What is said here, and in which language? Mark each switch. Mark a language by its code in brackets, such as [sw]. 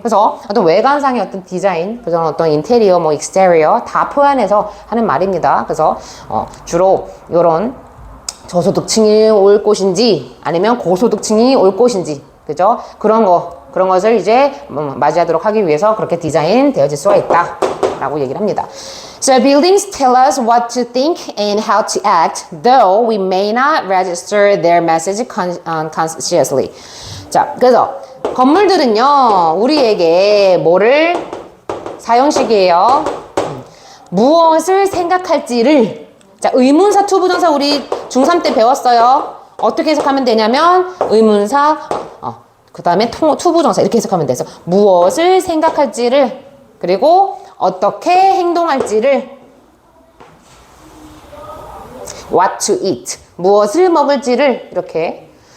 [ko] 그래서 어떤 외관상의 어떤 디자인, 그래서 어떤 인테리어, 뭐 익스테리어 다 표현해서 하는 말입니다. 그래서 주로 이런 저소득층이 올 곳인지 아니면 고소득층이 올 곳인지, 그죠? 그런 것을 이제 맞이하도록 하기 위해서 그렇게 디자인 되어질 수가 있다라고 얘기를 합니다. [en] So buildings tell us what to think and how to act, though we may not register their message consciously. [ko] 자, 그래서 건물들은요, 우리에게 뭐를 사용식이에요. 무엇을 생각할지를. 자, 의문사, 투부정사 우리 중3 때 배웠어요. 어떻게 해석하면 되냐면 의문사, 그 다음에 투부정사 이렇게 해석하면 돼서 무엇을 생각할지를, 그리고 어떻게 행동할지를, [en] what to eat, [ko] 무엇을 먹을지를, 이렇게.